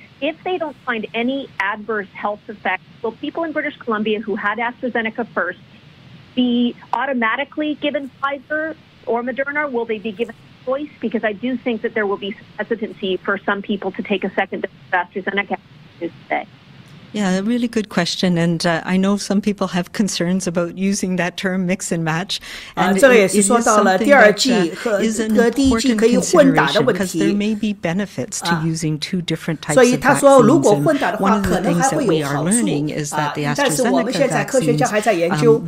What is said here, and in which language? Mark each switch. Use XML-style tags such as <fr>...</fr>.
<en>If they don't find any adverse health effects, will people in British Columbia who had AstraZeneca first be automatically given Pfizer or Moderna? Will they be given a choice? Because I do think that there will be some hesitancy for some people to take a second dose of AstraZeneca today. Yeah, a really good question, and I know some people have concerns about using that term mix and match. And</en> <zh>这个也是说到了第二剂和第一剂可以混打的问题。</zh> <en>because there may be benefits to using two different types of vaccines.</en> <zh>所以他说，如果混打的话，可能还会有好处。但是我们现在科学家还在研究。</zh>